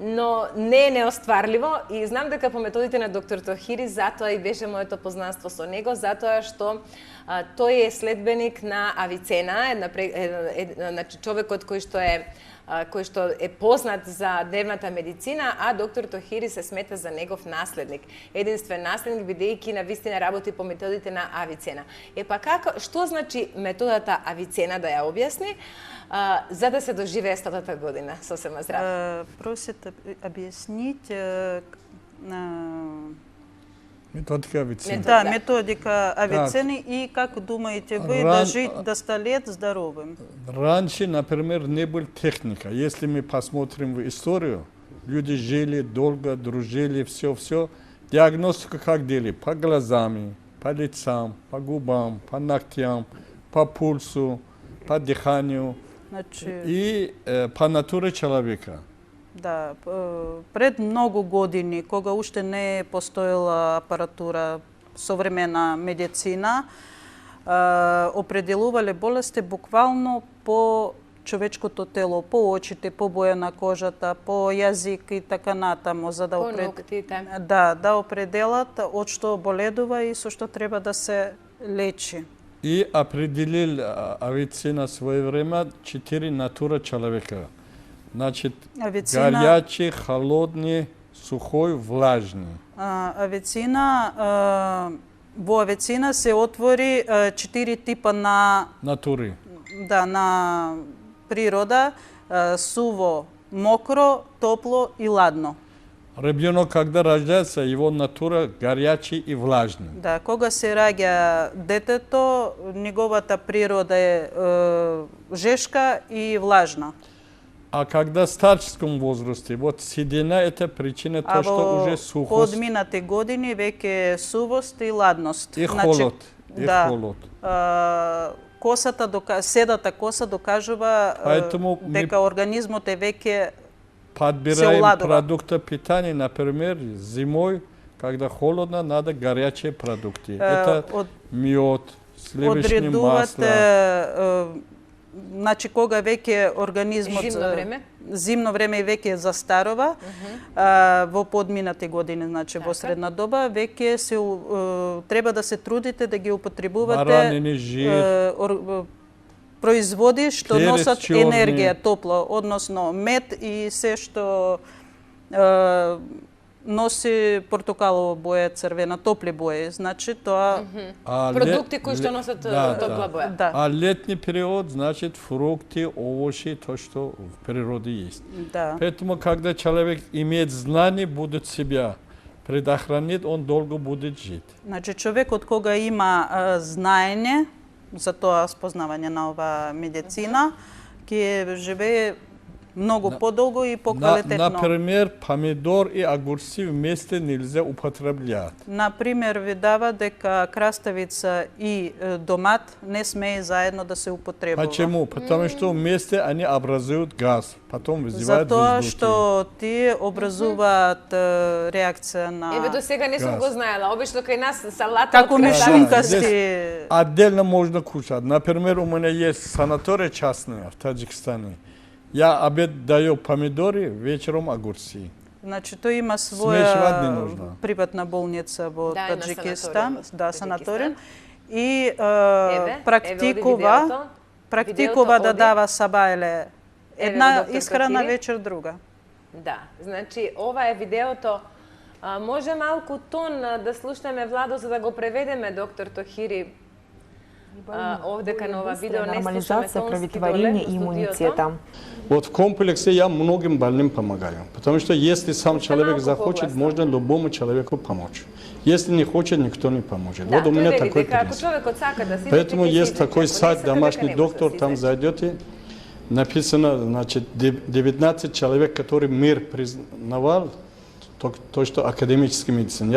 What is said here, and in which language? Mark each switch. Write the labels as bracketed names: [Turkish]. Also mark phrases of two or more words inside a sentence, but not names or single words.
[Macedonian] но не е неостварливо и знам дека по методите на доктор Тохири, затоа и беше моето познанство со него, затоа што тој е следбеник на Авицена, значи човекот кој што е познат за дневната медицина, а доктор Тохири се смета за негов наследник. Единствен наследник, бидејќи на вистина работи по методите на Авицена. Што значи методата Авицена, да ја објасни, за да се доживее 100-та година сосема здраво? [Russian] Просят объяснить Методика Авиценна. да, методика Авиценны и как думаете вы дожить до 100 лет здоровым? Раньше, например, не была техника. Если мы посмотрим в историю, люди жили долго, дружили, все. Диагностику как делали? По глазам, по лицам, по губам, по ногтям, по пульсу, по дыханию и по натуре человека. [Macedonian] Да, пред многу години, кога уште не постоела апаратура, современа медицина, определувале болести буквално по човечкото тело, по очите, по боја на кожата, по јазик и така натаму, за да определат од што боледува и со што треба да се лечи. [Russian] И определил Авиценна в свое время 4 натура человека. Значит, горячий, холодный, сухой, влажный. [Macedonian] Во Авиценна се отвори 4 типа на натури. Да, на природа: суво, мокро, топло и ладно. [Russian] Ребенок, когда рождается, его натура горячий и влажный. [Macedonian] Да, кога се раѓа детето, неговата природа е жешка и влажна. [Russian] А когда в старческом возрасте, вот седина – это причина то, что уже сухость. [Macedonian] Подминати години веќе сувост и ладност. [Russian] И холод. Да, холод. [Macedonian] Седата коса докажува дека организмот е веќе [Russian] подбираем продукты питания, например, зимой, когда холодно, надо горячие продукты. Это мед, сливочное масло. [Macedonian] Значи, кога веќе организмот зимно време веќе застарува, во подминати години, значи во средна доба, веќе се треба да се трудите да ги употребувате производи што носат енергија, топло, односно мед и се што носи портокалова боја, црвена, топли бои. Значи тоа продукти кои што носат топла боја. Да. А летни период, [Russian] значит, фрукты, овощи, то, что в природе есть. Да. Поэтому, когда человек имеет знание, будет себя предохранить, он долго будет жить. [Macedonian] Значи, човекот кога има знаење за тоа спознавање на ова медицина, ќе живее много подолго и поквалитетно. [Russian] Например, помидор и огурцы вместе нельзя употреблять. Например, [Macedonian] видава дека краставица и домат не смее заедно да се употребува. [Russian] Почему? Потому что вместе они образуют газ, потом вызывают [Macedonian] затоа [Russian] воздухи. [Macedonian] што тие образуваат реакција на... Еве до сега не сум го знаела. Обично кај нас салата како мишункасти. [Russian] Отдельно можно кушать. Например, у меня есть санатория частная в Таджикистане. Я обед даю помидоры, вечером огурцы. [Macedonian] Значи, тој има своја приватна болница во Таджикистан, да, санаторија, и практикува да дава сабајле една исхрана, вечер друга. Да, значи, ова е видеото. Може малку тон да слушнеме, Владо, за да го преведеме, доктор Тохири, овде кај нова видео не слушаме тонски доле [Russian] и иммунитета. Вот в комплексе я многим больным помогаю, потому что если сам человек захочет, можно любому человеку помочь. Если не хочет, никто не поможет. Да, вот у меня такой принцип. Поэтому есть такой сайт «Домашний доктор», там зайдете, написано, значит, 19 человек, которые мир признавал, то, что академическая медицина.